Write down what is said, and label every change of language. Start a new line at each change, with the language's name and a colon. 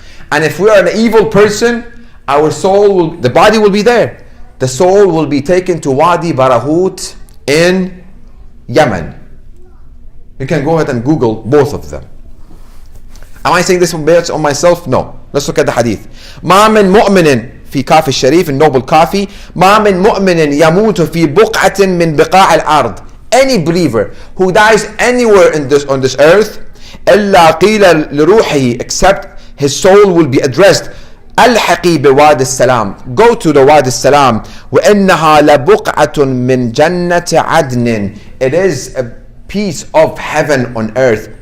English: And if we are an evil person, our soul the body will be there. The soul will be taken to Wadi Barahut in Yemen. You can go ahead and Google both of them. Am I saying this based on myself? No. Let's look at the hadith.
Arabic: ما من مؤمن في كافي الشريف النوبل كافي ما من مؤمن يموت في بقعة من بقاع الأرض.
English: Any believer who dies anywhere on this earth
Arabic: إلا قيل لروحه,
English: except his soul will be addressed
Arabic: الحقي بوادي السلام,
English: go to the Wadi السلام,
Arabic: وإنها لبقعة من جنة عدن,
English: it is a piece of heaven on earth.